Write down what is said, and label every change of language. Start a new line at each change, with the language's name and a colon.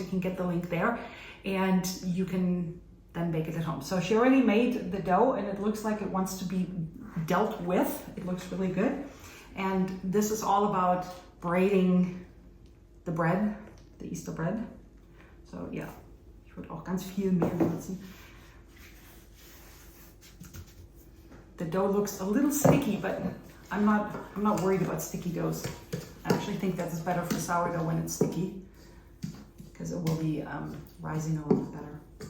English: You can get the link there and you can then bake it at home. So she already made the dough and it looks like it wants to be dealt with. It looks really good. And this is all about braiding the bread, the Easter bread. So yeah,
German: ich würde auch ganz viel Mehl benutzen.
English: The dough looks a little sticky, but I'm not worried about sticky doughs. I actually think that it's better for sourdough when it's sticky, because it will be rising a little better.